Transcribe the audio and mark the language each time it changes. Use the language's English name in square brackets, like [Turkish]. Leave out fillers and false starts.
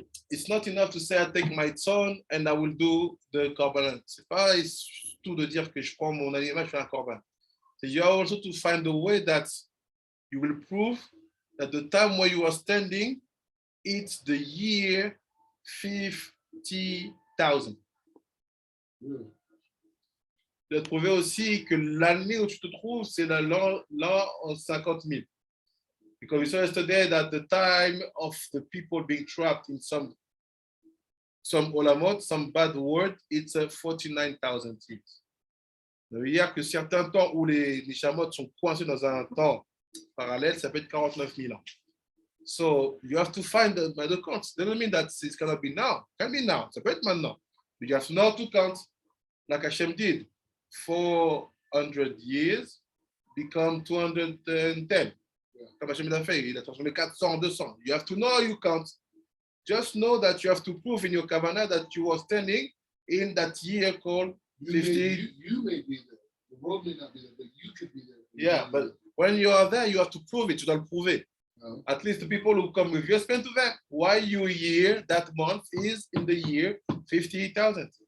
[English] It's not enough to say I take my son and I will do the korban. [French] C'est pas tout de dire que je prends mon animal, je fais un korban. [English] You have also to find a way that you will prove that the time where you are standing, it's the year 50,000. [French] De prouver aussi que l'année où tu te trouves, c'est l'an 50 000. [English] Because we saw yesterday that the time of the people being trapped in some olamot, some bad word, it's 49,000 years. [French] Ça veut dire que certains temps où les neshamot sont coincés dans un temps parallèle, ça peut être 49 000 ans. [English] So you have to find the counts. Doesn't mean that it's gonna be now. Can be now. [French] Ça peut être maintenant. [English] But you have to know to count, like Hashem did. 400 years become 210. [French] Comme Hashem l'a fait, il a transformé 400 en 200. [English] You have to know you count. Just know that you have to prove in your kavanah that you are standing in that year called 50. You may be there. The world may not be there, but you could be there. Yeah, but when you are there, you have to prove it. [French] Tu dois le prouver. [English] No. At least the people who come with you, explain to them why your year, that month, is in the year 50,000.